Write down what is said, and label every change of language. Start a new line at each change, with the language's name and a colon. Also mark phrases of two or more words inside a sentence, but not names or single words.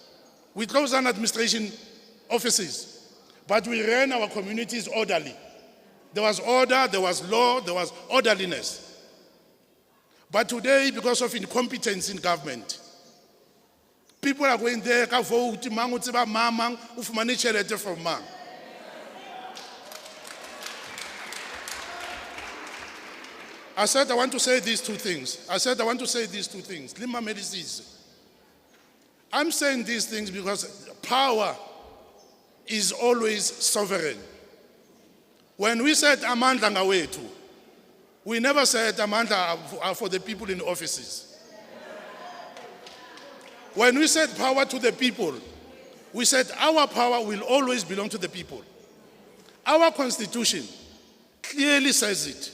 English: We closed down administration offices. But we ran our communities orderly. There was order, there was law, there was orderliness. But today, because of incompetence in government, people are going there,
Southern Sotho: ka vote, mang o tseba mang, o fumane tjhelete from mang.
English: I said I want to say these two things. Lima Medicis. I'm saying these things because power is always sovereign. When we said
Zulu: amandla ngawethu,
English: we never said amandla are for the people in offices. When we said power to the people, we said our power will always belong to the people. Our constitution clearly says it.